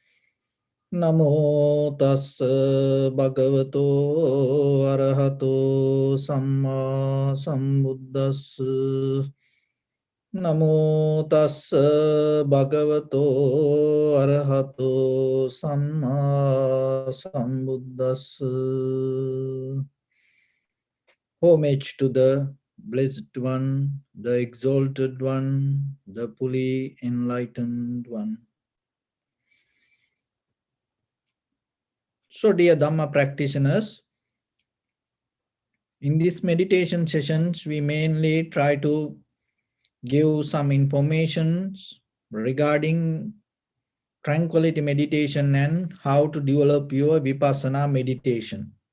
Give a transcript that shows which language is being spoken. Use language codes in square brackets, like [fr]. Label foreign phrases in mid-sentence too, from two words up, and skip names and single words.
[pi] Namo tassa bhagavato arahato samma sambuddhassa. Namo tassa bhagavato arahato samma sambuddhassa. [en] Homage to the Blessed One, the Exalted One, the fully enlightened One. So, dear Dhamma practitioners, in these meditation sessions, we mainly try to give some information regarding tranquility meditation and how to develop your vipassana meditation.